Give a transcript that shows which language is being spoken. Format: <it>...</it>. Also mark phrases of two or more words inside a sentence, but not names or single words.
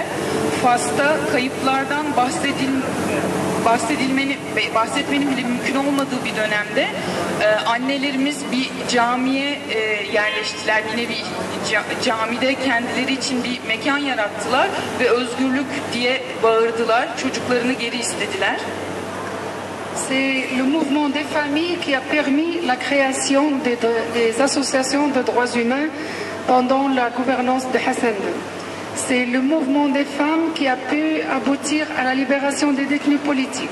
<tr>Fas'ta kayıplardan bahsetmenin bile mümkün olmadığı bir dönemde annelerimiz bir camiye yerleştiler. Yine bir camide kendileri için bir mekan yarattılar ve özgürlük diye bağırdılar. Çocuklarını geri istediler.</tr> <fr>C'est le mouvement des familles qui a permis la création des associations de droits humains pendant la gouvernance de Hassan II. C'est le mouvement des femmes qui a pu aboutir à la libération des détenus politiques.</fr>